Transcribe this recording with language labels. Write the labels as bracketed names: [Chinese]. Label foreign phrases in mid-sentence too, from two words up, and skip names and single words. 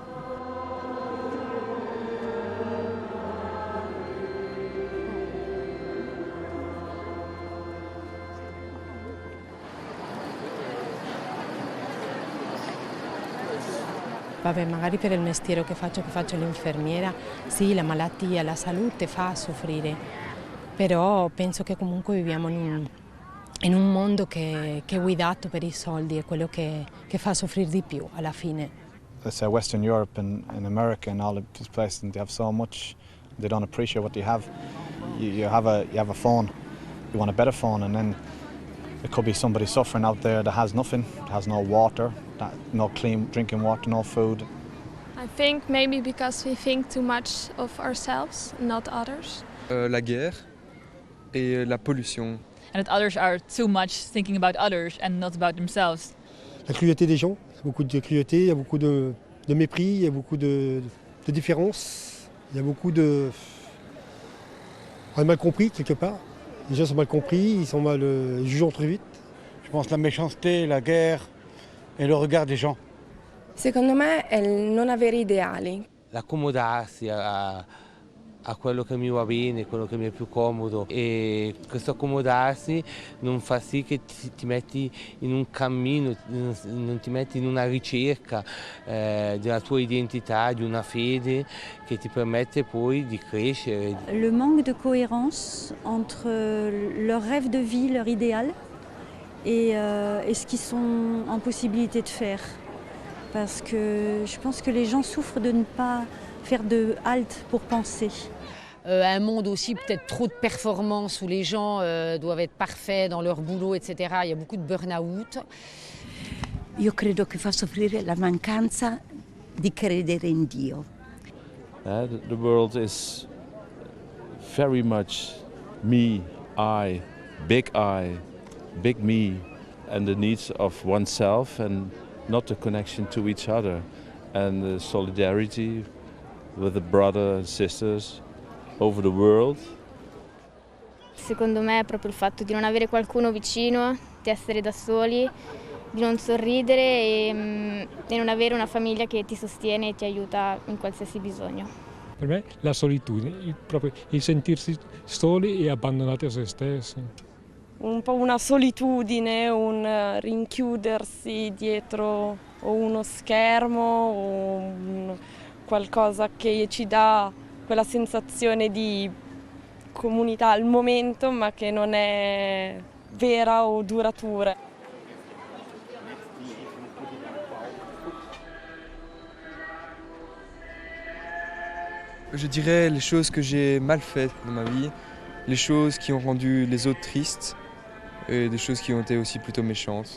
[Italian] Vabbè, magari per il mestiere che faccio l'infermiera, sì, la malattia, la salute fa soffrire, però penso che comunque viviamo in un mondo che è guidato per i soldi, è quello che fa soffrire di più alla fine. [English] Let's say Western Europe and America and all of these places, and they have so much, they don't appreciate what they have. You have a phone, you want a better phone, and then it could be somebody suffering out there that has nothing, has no water, no clean drinking water, no food. I think maybe because we think too much of ourselves, not others. [French] La guerre et la pollution. [English] And that others are too much thinking about others and not about themselves. [French] La cruauté des gens, il y a beaucoup de cruauté, il y a beaucoup de mépris, il y a beaucoup de différence, il y a beaucoup de... On est mal compris quelque part. Les gens sont mal compris, ils sont mal jugés trop vite. Je pense la méchanceté, la guerre, et le regard des gens. [Italian] Secondo me è il non avere ideali. L'accomodarsi a quello che mi va bene, quello che mi è più comodo, e questo accomodarsi non fa sì che ti metti in un cammino, non ti metti in una ricerca della tua identità, di una fede che ti permette poi di crescere. [French] Le manque de cohérence entre leur rêve de vie, leur idéal et ce qu'ils sont en possibilité de faire. Parce que je pense que les gens souffrent de ne pas faire de halte pour penser. Un monde aussi peut-être trop de performance où les gens doivent être parfaits dans leur boulot, etc. Il y a beaucoup de burn-out. [Italian] Io credo che fa soffrire la mancanza di credere in Dio. [English] The world is very much me, big me, and the needs of oneself and not the connection to each other and the solidarity with the brothers and sisters over the world. [Italian] Secondo me è proprio il fatto di non avere qualcuno vicino, di essere da soli, di non sorridere e non avere una famiglia che ti sostiene e ti aiuta in qualsiasi bisogno. Per me la solitudine, proprio il sentirsi soli e abbandonati a se stessi. Un po' una solitudine, un rinchiudersi dietro o uno schermo o qualcosa che ci dà quella sensazione di comunità al momento ma che non è vera o duratura. [French] Je dirais les choses que j'ai mal faites dans ma vie, les choses qui ont rendu les autres tristes et des choses qui ont été aussi plutôt méchantes.